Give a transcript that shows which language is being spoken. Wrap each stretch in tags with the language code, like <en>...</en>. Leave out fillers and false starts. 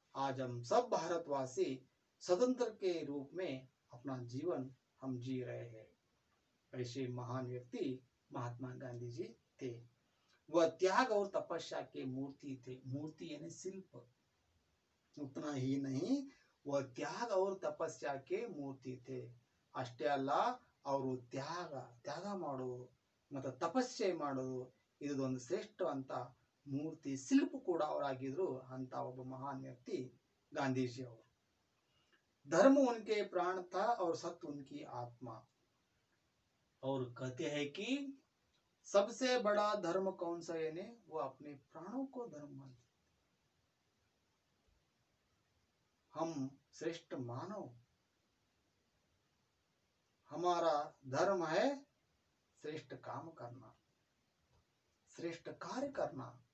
<hi>आज हम सब भारतवासी स्वतंत्र के रूप में अपना जीवन हम जी रहे हैं। ऐसे महान व्यक्ति महात्मा गांधी जी थे। वह त्याग और तपस्या के मूर्ति थे। मूर्ति यानी शिल्प। उतना ही नहीं, वह त्याग और तपस्या के मूर्ति थे।</hi> <kn>ಅಷ್ಟೇ ಅಲ್ಲ, ಅವರು ತ್ಯಾಗ ಮಾಡೋದು ಮತ್ತು ತಪಸ್ಸೆ ಮಾಡೋದು, ಇದೊಂದು ಶ್ರೇಷ್ಠವಂತ ಮೂರ್ತಿ ಶಿಲ್ಪ ಕೂಡ ಅವರಾಗಿದ್ರು ಅಂತ ಒಬ್ಬ</kn> <hi>महान व्यक्ति गांधी जी</hi> <kn>ಅವರು।</kn> <hi>धर्म उनके प्राण था और सत्य उनकी आत्मा। और कहते हैं कि सबसे बड़ा धर्म कौन सा है ने, वो अपने प्राणों को धर्म मानते। हम श्रेष्ठ मानव, हमारा धर्म है श्रेष्ठ काम करना, श्रेष्ठ कार्य करना।</hi>